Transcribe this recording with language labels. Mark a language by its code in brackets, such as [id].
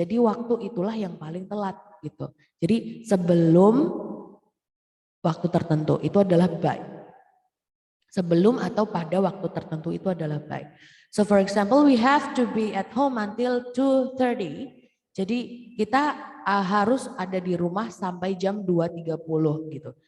[id] Jadi waktu itulah yang paling telat gitu. Jadi sebelum waktu tertentu itu adalah by. Sebelum atau pada waktu tertentu itu adalah by. [en] So for example, we have to be at home until 2:30. [id] Jadi kita harus ada di rumah sampai jam 2.30 gitu.